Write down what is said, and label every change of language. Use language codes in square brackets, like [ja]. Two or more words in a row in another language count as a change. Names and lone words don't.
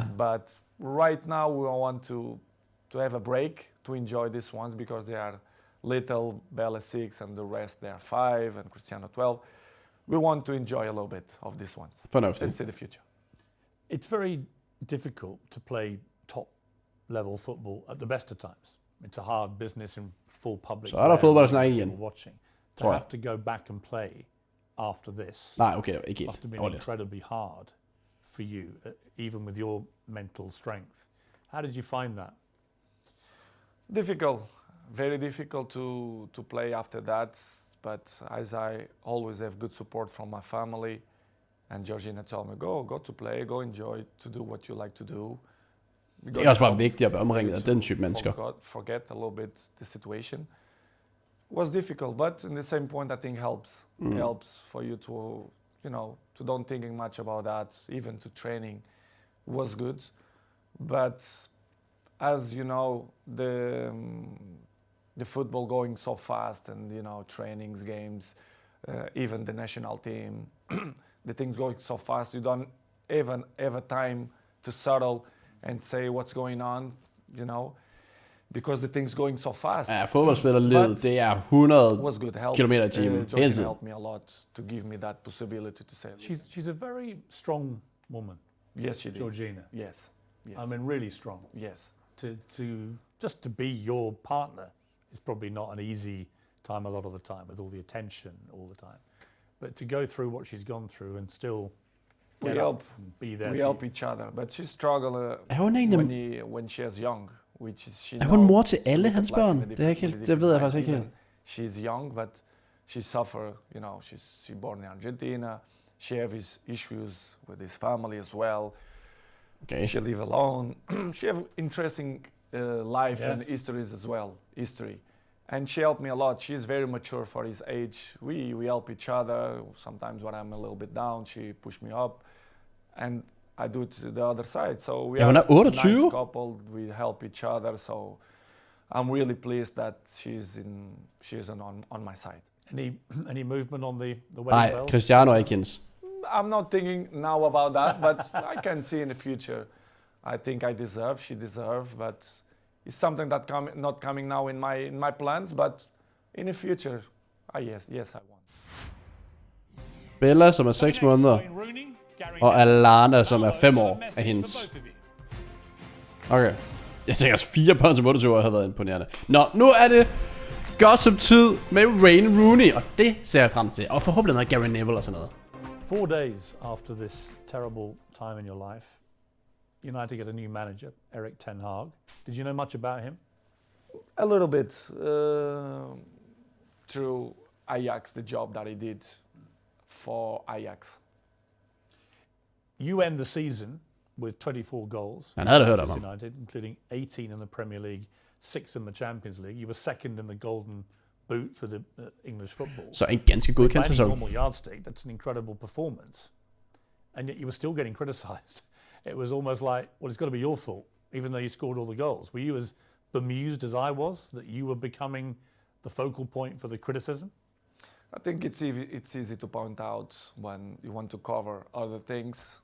[en] But right now, we want to have a break to enjoy these ones because they are little. Bella 6, and the rest they are 5, and Cristiano 12. We want to enjoy a little bit of these ones and [da] fornuftigt. [en] see the future. It's very difficult to play top-level football at the best of times. It's a hard business in full public. [da] Så er der [en] where [da] fodboldsnak [en] millions of [da] igen. [en] people watching. To [da] Tror jeg. [en] have to go back and play after this [da] Nej, okay, ikke [en] must have [da] helt. [en] been [da] Over lidt. [en] incredibly hard for you, even with your mental strength. How did you find that? Difficult, very difficult to play after that. But as I always have good support from my family, and Georgina told me, go to play, go enjoy, to do what you like to do. [da] Det er også bare vigtigt at være omringet af den type mennesker. [en] Forget a little bit the situation. It was difficult, but in the same point, I think helps. Helps for you to, to don't thinking much about that. Even to training was good, but as you know, the football going so fast, and trainings, games, even the national team, the things going so fast. You don't even have a time to settle and say what's going on, because the thing's going so fast. [da] Ja, fodboldspillerlivet, det er 100 [en] Was good help. [da] kilometer i timen, hele [en] Georgina [da] tiden. [en] helped me a lot to give me that possibility to say. She's a very strong woman, Yes, she did. Georgina. Yes. Yes. I mean, really strong. Yes. To just to be your partner is probably not an easy time a lot of the time, with all the attention all the time. But to go through what she's gone through and still We get help. up and be there We for help you. each other, but she struggled [da] Er hun en af [en] when she was young, which is she. [da] Er hun [en] know [da] mor til [en] to [da] alle [en] look at [da] hans [en] life in a [da] børn? Det er ikke [en] different- [da] helt, [en] in a [da] det ved jeg [en] different [da] faktisk ikke [en] light. [da] helt. [en] Even she's young, but she suffer. You know, she's born in Argentina. She have his issues with his family as well. Okay. She live alone. She have interesting life and Yes. histories as well. History, and she helped me a lot. She's very mature for his age. We help each other. Sometimes when I'm a little bit down, she push me up, and I do it to the other side. So we [da] Ja, hun [en] are [da] er 28. [en] nice couple. We help each other. So I'm really pleased that she's on my side. Any movement on the wedding [da] Nej, [en] bells? [da] Cristiano er ikke hendes. [en] I'm not thinking now about that, but I can see in the future. I think she deserve, but it's something that not coming now in my plans, but in the future, yes, I want. [da] Bella, som er 6 måneder, og Alana, som er 5 år, er hendes. Okay. Jeg tænker også 4 børn som 28 år havde været imponerende. Nå, nu er det gossip-tid med Wayne Rooney, og det ser jeg frem til. Og forhåbentlig noget Gary Neville og sådan noget. [en] 4 days after this terrible time in your life, United get a new manager, Erik ten Hag. Did you know much about him? A little bit through Ajax, the job that he did for Ajax. You end the season with 24 goals. [da] Han havde da hørt om [en] Manchester [da] ham. [en] United, including 18 in the Premier League, 6 in the Champions League. You were second in the Golden Boot for the English football. [da] Så en ganske godkendt [en] By any [da] sæson. [en] normal yardstick, that's an incredible performance. And yet you were still getting criticised. It was almost like, well, it's got to be your fault, even though you scored all the goals. Were you as bemused as I was that you were becoming the focal point for the criticism? I think it's easy to point out when you want to cover other things.